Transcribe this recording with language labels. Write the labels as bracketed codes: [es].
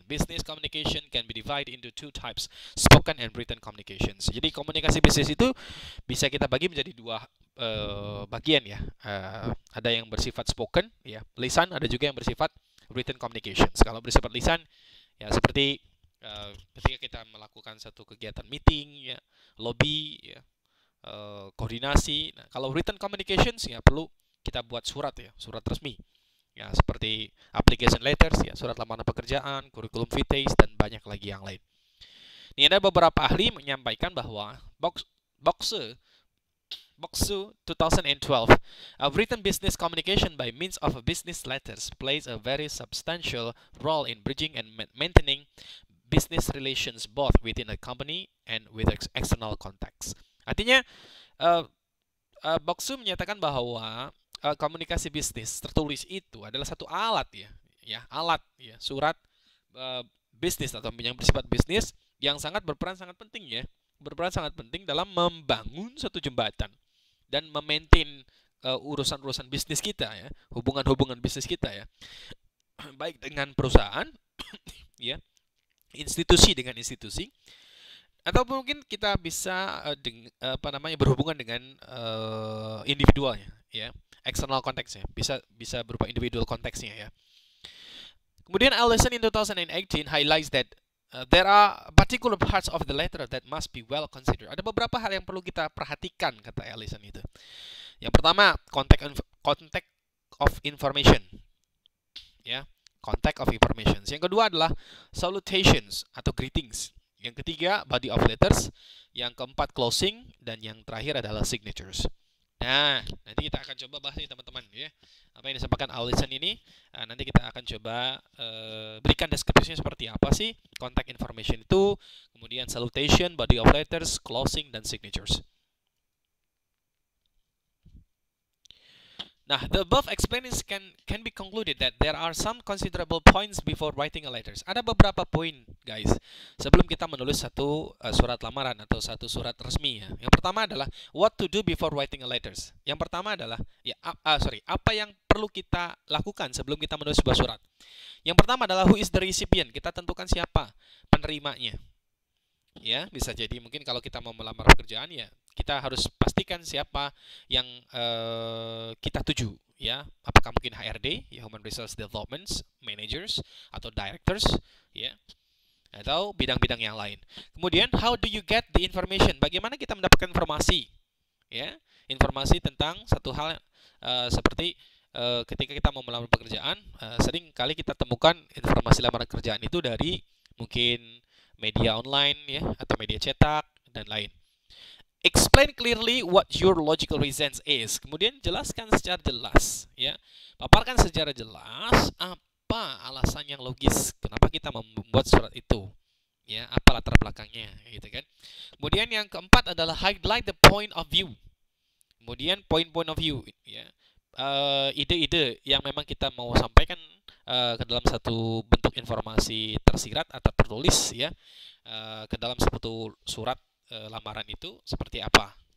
[en] Business communication can be divided into two types, spoken and written communications. [id] Jadi komunikasi bisnis itu bisa kita bagi menjadi dua bagian ya. Ada yang bersifat spoken ya, lisan, ada juga yang bersifat written communications. Kalau bersifat lisan ya seperti ketika kita melakukan satu kegiatan meeting ya, lobby ya, koordinasi. Nah, kalau written communications ya perlu kita buat surat ya, surat resmi. Ya, seperti application letters ya, surat lamaran pekerjaan, curriculum vitae dan banyak lagi yang lain. Ini ada beberapa ahli menyampaikan bahwa [en] Boxer 2012, a written business communication by means of a business letters plays a very substantial role in bridging and maintaining business relations both within a company and with external contacts. [id] Artinya, Boxu menyatakan bahwa komunikasi bisnis tertulis itu adalah satu alat alat ya, surat bisnis atau yang bersifat bisnis yang berperan sangat penting dalam membangun suatu jembatan dan memaintain urusan-urusan bisnis kita ya, hubungan-hubungan bisnis kita ya, baik dengan perusahaan ya, institusi dengan institusi, atau mungkin kita bisa berhubungan dengan individualnya ya, external konteksnya, bisa berupa individual konteksnya ya. [en] Kemudian Allison in 2018 highlights that there are particular parts of the letter that must be well considered. [id] Ada beberapa hal yang perlu kita perhatikan, kata Allison itu. Yang pertama, contact of information ya, contact of information. Yang kedua adalah salutations atau greetings. Yang ketiga, body of letters. Yang keempat, closing. Dan yang terakhir adalah signatures. Nah, nanti kita akan coba bahas nih teman-teman ya, apa yang disampaikan Allison ini. Nanti kita akan coba berikan deskripsinya seperti apa sih contact information itu, kemudian salutation, body of letters, closing, dan signatures. [en] Nah, the above explanations can be concluded that there are some considerable points before writing a letters. [id] Ada beberapa poin [en] guys. [id] Sebelum kita menulis satu surat lamaran atau satu surat resmi ya. Yang pertama adalah [en] what to do before writing a letters. [id] Yang pertama adalah ya apa yang perlu kita lakukan sebelum kita menulis sebuah surat. Yang pertama adalah [en] who is the recipient. [id] Kita tentukan siapa penerimanya. Ya, bisa jadi mungkin kalau kita mau melamar pekerjaan ya kita harus pastikan siapa yang kita tuju ya. Apakah mungkin HRD, ya, Human Resource Development Managers atau Directors ya, atau bidang-bidang yang lain. [en] Kemudian how do you get the information? [id] Bagaimana kita mendapatkan informasi? Ya, informasi tentang satu hal seperti ketika kita mau melamar pekerjaan, sering kali kita temukan informasi lamaran kerjaan itu dari mungkin media online ya atau media cetak dan lain. [en] Explain clearly what your logical reasons is. [id] Kemudian jelaskan secara jelas ya. Paparkan secara jelas apa alasan yang logis kenapa kita membuat surat itu. Ya, apa latar belakangnya gitu kan. Kemudian yang keempat adalah [en] highlight the point of view. [id] Kemudian point of view ya. Ide-ide yang memang kita mau sampaikan ke dalam satu bentuk informasi tersirat atau tertulis ya, ke dalam satu surat lamaran itu seperti apa.